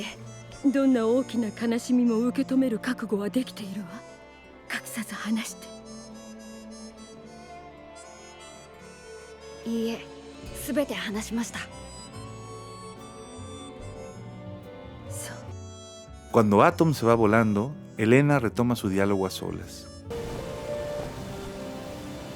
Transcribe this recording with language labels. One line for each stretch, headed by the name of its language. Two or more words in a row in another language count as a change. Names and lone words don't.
Japanese: え、どんな大きな悲しみも受け止める覚悟はできているわ。隠さず話して。いいえ、すべて話しました。そう。
Spanish: Cuando Atom se va volando, Elena retoma su diálogo a solas.